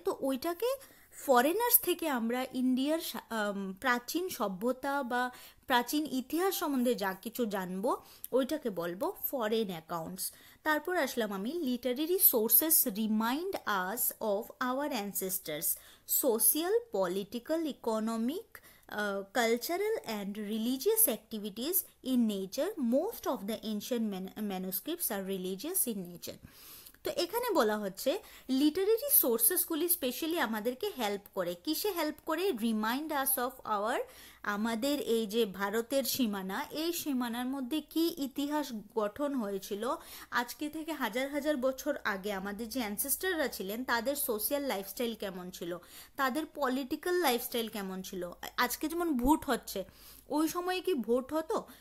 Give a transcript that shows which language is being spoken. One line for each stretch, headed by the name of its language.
Bangla: তো ওইটাকে ফরেনার্স থেকে আমরা ইন্ডিয়ার প্রাচীন সভ্যতা বা প্রাচীন ইতিহাস সম্বন্ধে যা কিছু জানবো, ওইটাকে বলবো ফরেন অ্যাকাউন্টস। তারপর আসলাম আমি,
English: Literary sources remind us of our ancestors social, political, economic, cultural and religious activities in nature. Most of the ancient manuscripts are religious in nature.
Bangla: তো এখানে বলা হচ্ছে লিটারেরি সোর্সেসগুলি স্পেশালি আমাদেরকে হেল্প করে। কিসে হেল্প করে?
English: remind us of our,
Bangla: আমাদের এই যে ভারতের সীমানা, এই সীমানার মধ্যে কি ইতিহাস গঠন হয়েছিল, আজকে থেকে হাজার হাজার বছর আগে আমাদের যে অ্যানসেস্টাররা ছিলেন, তাদের সোশিয়াল লাইফস্টাইল কেমন ছিল, তাদের পলিটিক্যাল লাইফস্টাইল কেমন ছিল। আজকে যেমন ভোট হচ্ছে, ওই সময়ে কি ভোট হতো?